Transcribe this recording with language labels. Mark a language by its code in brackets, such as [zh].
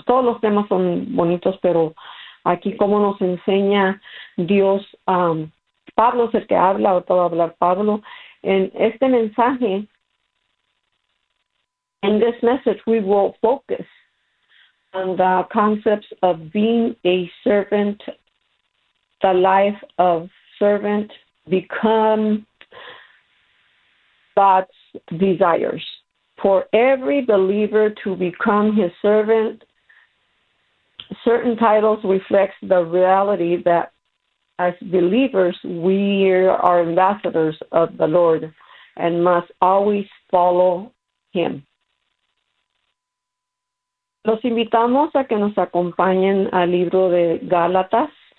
[es] Todos los temas son bonitos, pero aquí como nos enseña Dios, Pablo es el que habla, ahorita va a hablar Pablo, en este mensaje, [en] in this message we will focus on the concepts of being a servant, the life of servant, become thoughts, desires. For every believer to become his servant, certain titles reflect the reality that as believers, we are ambassadors of the Lord and must always follow him. [es] Los invitamos a que nos acompañen al libro de Gálatas.